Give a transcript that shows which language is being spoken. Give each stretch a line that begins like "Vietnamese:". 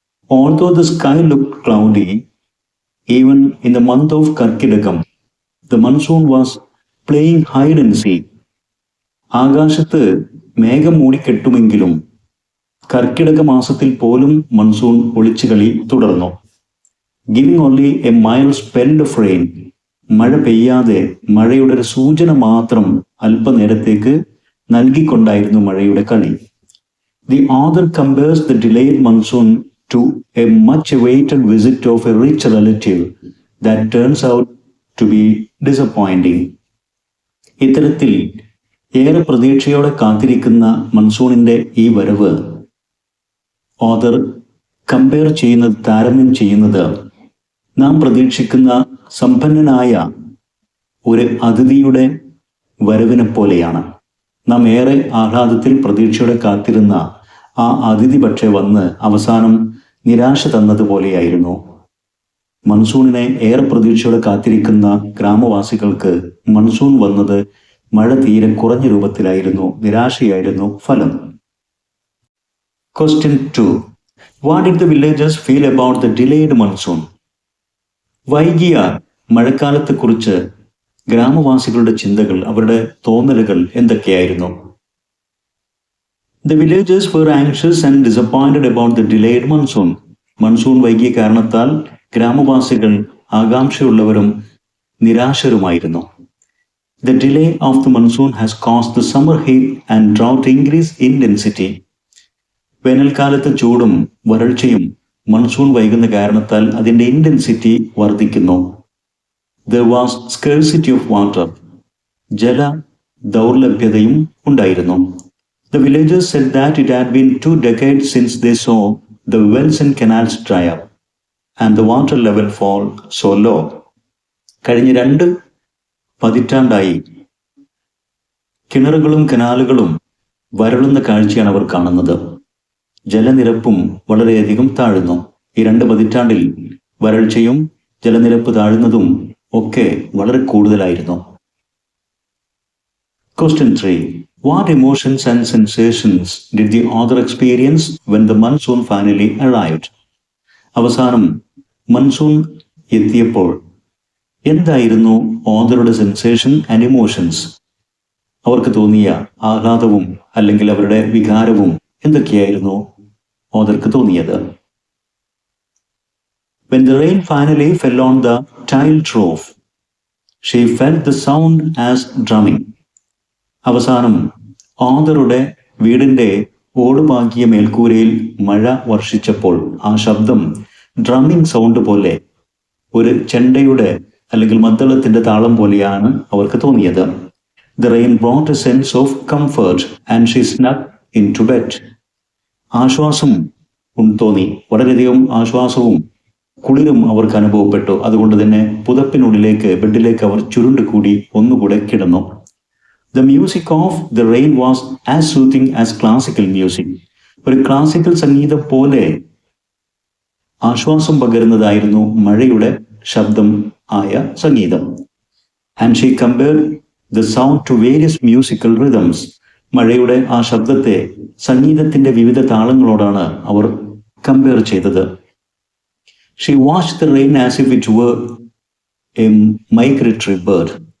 English: Although the sky looked cloudy, even in the month of Karkidakam, the monsoon was playing hide and seek.
Malayalam: ആകാശത്ത് മേഘം മൂടിക്കെട്ടുമെങ്കിലും കർക്കിടക മാസത്തിൽ പോലും monsoon ഒളിച്ചുകളി തുടർന്നു.
English: Giving only a mild spell of rain,
Malayalam: മഴ പെയ്യാതെ മഴയുടെ ഒരു സൂചന മാത്രം അല്പനേരത്തേക്ക് നൽകിക്കൊണ്ടായിരുന്നു മഴയുടെ കളി.
English: The author compares the delayed monsoon to a much awaited visit of a rich relative that turns out to be disappointing.
Malayalam: ഇത്തരത്തിൽ ഏറെ പ്രതീക്ഷയോടെ കാത്തിരിക്കുന്ന മൺസൂണിന്റെ ഈ വരവ് ഓഥർ കമ്പയർ ചെയ്യുന്നത്, താരതമ്യം ചെയ്യുന്നത് നാം പ്രതീക്ഷിക്കുന്ന സമ്പന്നനായ ഒരു അതിഥിയുടെ വരവിനെ പോലെയാണ്. നാം ഏറെ ആഹ്ലാദത്തിൽ പ്രതീക്ഷയോടെ കാത്തിരുന്ന ആ അതിഥി പക്ഷേ വന്ന് അവസാനം നിരാശ തന്നതുപോലെയായിരുന്നു. മൺസൂണിനെ ഏറെ പ്രതീക്ഷയോടെ കാത്തിരിക്കുന്ന ഗ്രാമവാസികൾക്ക് മൺസൂൺ വന്നത് മഴ തീരെ കുറഞ്ഞ രൂപത്തിലായിരുന്നു, നിരാശയായിരുന്നു ഫലം.
English: Question 2. What did the villagers feel about the delayed monsoon?
Malayalam: വൈകിയ മഴക്കാലത്തെക്കുറിച്ച് ഗ്രാമവാസികളുടെ ചിന്തകൾ, അവരുടെ തോന്നലുകൾ എന്തൊക്കെയായിരുന്നു?
English: The villagers were anxious and disappointed about the delayed monsoon.
Malayalam: Monsoon വൈകിയ കാരണത്താൽ ഗ്രാമവാസികൾ ആകാംക്ഷയുള്ളവരും നിരാശരുമായിരുന്നു.
English: The delay of the monsoon has caused the summer heat and drought increase intensity.
Malayalam: വേനൽക്കാലത്തെ ചൂടും വരൾച്ചയും monsoon വൈകുന്ന കാരണത്താൽ അതിൻ്റെ ഇൻറ്റൻസിറ്റി വർദ്ധിക്കുന്നു.
English: There was scarcity of water.
Malayalam: ജല ദൗർലഭ്യതയും ഉണ്ടായിരുന്നു.
English: The villagers said that it had been 2 decades since they saw the wells and canals dry up. and the water level fall so low.
Malayalam: കഴിഞ്ഞ 2 പതിറ്റാണ്ടായി കിണറുകളും കനാലുകളും വരളുന്ന കാഴ്ചയാണ് അവർ കാണുന്നത്. ജലനിരപ്പും വളരെയധികം താഴുന്നു. ഈ 2 പതിറ്റാണ്ടിൽ വരൾച്ചയും ജലനിരപ്പ് താഴുന്നതും ഒക്കെ വളരെ കൂടുതലായിരുന്നു.
English: Question 3. What emotions and sensations did the author experience when the monsoon finally arrived?
Malayalam: അവസാനം മൺസൂൺ എത്തിയപ്പോൾ എന്തായിരുന്നു ഓഥറുടെ
English: Sensation and emotions?
Malayalam: അവർക്ക് തോന്നിയ ആഹ്ലാദവും അല്ലെങ്കിൽ അവരുടെ വികാരവും എന്തൊക്കെയായിരുന്നു ഓഥർക്ക് തോന്നിയത്?
English: When the rain finally fell on the tiled roof, she felt the sound as drumming.
Malayalam: അവസാനം ഓഥറുടെ വീടിൻ്റെ ഓടുപാകിയ മേൽക്കൂരയിൽ മഴ വർഷിച്ചപ്പോൾ ആ ശബ്ദം ഡ്രമ്മിങ് സൗണ്ട് പോലെ, ഒരു ചെണ്ടയുടെ അല്ലെങ്കിൽ മദ്ദളത്തിൻ്റെ താളം പോലെയാണ് അവർക്ക് തോന്നിയത്.
English: The rain brought a sense of comfort and she snuck into bed.
Malayalam: ആശ്വാസം തോന്നി, വളരെയധികം ആശ്വാസവും കുളിരും അവർക്ക് അനുഭവപ്പെട്ടു. അതുകൊണ്ട് തന്നെ പുതപ്പിനുള്ളിലേക്ക്, ബെഡിലേക്ക് അവർ ചുരുണ്ടുകൂടി ഒന്നുകൂടെ കിടന്നു.
English: The music of the rain was as soothing as classical music.
Malayalam: ഒരു ക്ലാസിക്കൽ സംഗീതം പോലെ ആശ്വാസം പകരുന്നതായിരുന്നു മഴയുടെ ശബ്ദം ആയ സംഗീതം.
English: And she compared the sound to various musical rhythms.
Malayalam: മഴയുടെ ആ ശബ്ദത്തെ സംഗീതത്തിന്റെ വിവിധ താളങ്ങളോടാണ് അവർ കമ്പയർ ചെയ്തത്.
English: She watched the rain as if it were a migratory bird.